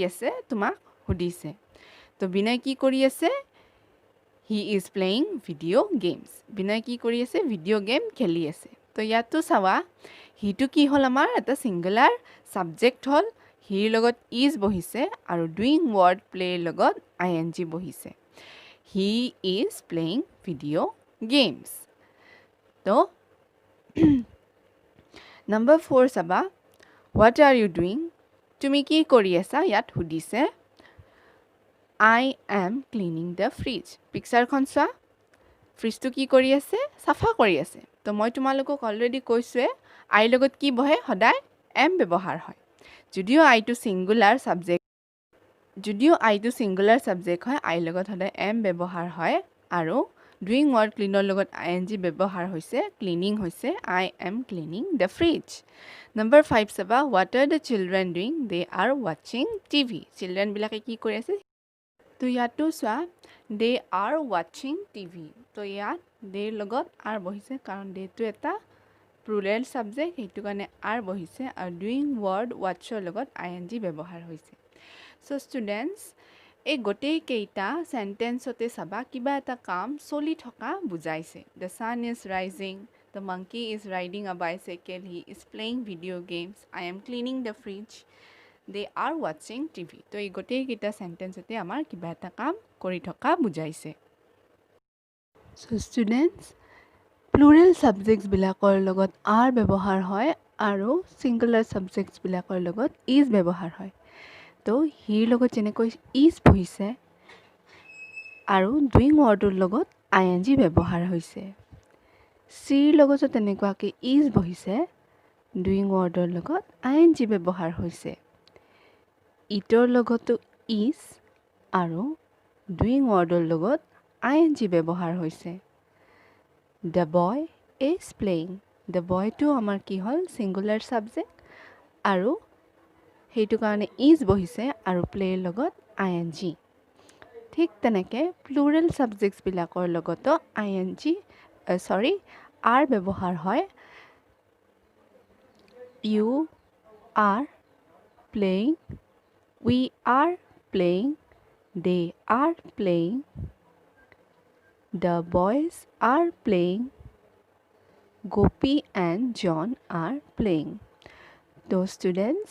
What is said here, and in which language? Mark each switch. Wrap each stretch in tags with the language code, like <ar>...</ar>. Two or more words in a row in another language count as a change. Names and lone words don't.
<as>আছে তোমাক সুধিছে তো বিনয় কি কৰি আছে</as> <en>he is playing video games</en> <as>বিনয় কি কৰি আছে</as> <en>video game</en> <as>খেলি আছে তো ইয়াতো চাবা হিটো কি হ'ল আমাৰ এটা</as> <en>singular subject</en> <as>হ'ল হিৰ লগত ইজ বহিছে আৰু</as> <en>doing word playৰ</en> <as>লগত ING বহিছে</as> <en>he is playing video games</en> <as>তো নম্বৰ 4 চাবা</as> <en>what are you doing</en> <as>তুমি কি কৰি আছা ইয়াত সুধিছে</as> <en>I am cleaning the fridge</en> <as>পিকচাৰখন চোৱা ফ্ৰিজটো কি কৰি আছে চাফা কৰি আছে তো মই তোমালোকক অলৰেডি কৈছোৱে আইৰ লগত কি বহে সদায় এম ব্যৱহাৰ হয় যদিও আইটো</as> <en>singular subject</en> <as>হয় আইৰ লগত সদায় এম ব্যৱহাৰ হয় আৰু</as> <en>doing word cleanৰ</en> <as>লগত ING ব্যৱহাৰ হৈছে ক্লিনিং হৈছে</as> <en>I am cleaning the fridge</en> <as>নম্বৰ 5 চাবা</as> <en>what are the children doing they are watching TV</en> <as>চিলড্ৰেনবিলাকে কি কৰি আছে তো ইয়াতো চোৱা</as> <en>they are watching TV</en> <as>তো ইয়াত দেৰ লগত আৰ বহিছে কাৰণ দেটো এটা</as> <en>plural subject</en> <as>সেইটো কাৰণে আৰ বহিছে আৰু</as> <en>doing word watchৰ</en> <as>লগত ING ব্যৱহাৰ হৈছে</as> <en>so students</en> <as>এই গোটেইকেইটা চেণ্টেন্সতে চাবা কিবা এটা কাম চলি থকা বুজাইছে</as> <en>the sun is rising the monkey is riding a bicycle he is playing video games I am cleaning the fridge they are watching TV</en> <as>তো এই গোটেইকেইটা চেণ্টেন্সতে আমাৰ কিবা এটা কাম কৰি থকা বুজাইছে</as> <en>so students plural subjectsবিলাকৰ</en> <as>লগত আৰ ব্যৱহাৰ হয় আৰু</as> <en>singular subjectsবিলাকৰ</en> <as>লগত ইজ ব্যৱহাৰ হয় তো হিৰ লগত যেনেকৈ ইজ বহিছে আৰু</as> <en>doing wordৰ</en> <as>লগত ING ব্যৱহাৰ হৈছে চিৰ লগতো তেনেকুৱাকৈ ইজ বহিছে</as> <en>doing wordৰ</en> <as>লগত ING ব্যৱহাৰ হৈছে ইটৰ লগতো ইজ আৰু</as> <en>doing wordৰ</en> <as>লগত ING ব্যৱহাৰ হৈছে</as> <en>the boy is playing the boyটো</en> <as>আমাৰ কি হ'ল</as> <en>singular subject</en> <as>আৰু সেইটো কাৰণে ইজ বহিছে আৰু প্লে'ৰ লগত ING ঠিক তেনেকৈ</as> <en>plural subjectsবিলাকৰ</en> <as>লগতো</as> <en>আৰ</en> <as>ব্যৱহাৰ হয়</as> <en>you are playing we are playing they are playing the boys are playing Gopi and John are playing তো ষ্টুডেণ্টছ</en>